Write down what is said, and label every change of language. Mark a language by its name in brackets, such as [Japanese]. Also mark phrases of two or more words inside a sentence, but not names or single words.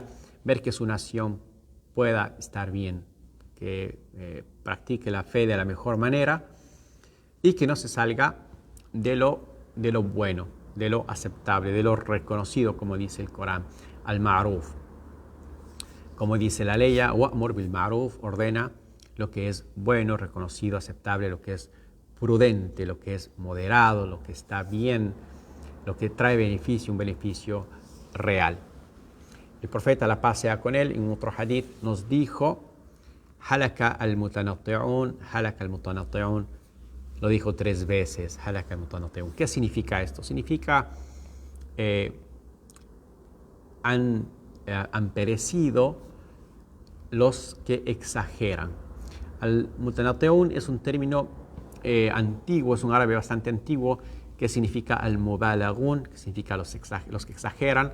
[Spanish] Quería ver que su nación pueda estar bien, que practique la fe de la mejor manera y que no se salga de lo bueno, de lo aceptable, de lo reconocido, como dice el Corán, [Arabic] المعروف. [Spanish] Como dice la ley, [Arabic] وأمر بالمعروف, [Spanish] ordena lo que es bueno, reconocido, aceptable, lo que es prudente, lo que es moderado, lo que está bien, lo que trae beneficio, un beneficio real. El profeta, la paz sea con él, en otro hadith nos dijo, [Arabic] هلك المتنطعون، هلك المتنطعون, [Spanish] lo dijo 3 veces, [Arabic] هلك المتنطعون. [Spanish] ¿Qué significa esto? Significa han perecido los que exageran. Al-mutanatti'un es un término antiguo, es un árabe bastante antiguo, que significa al-mubalaghun, que significa los que exageran.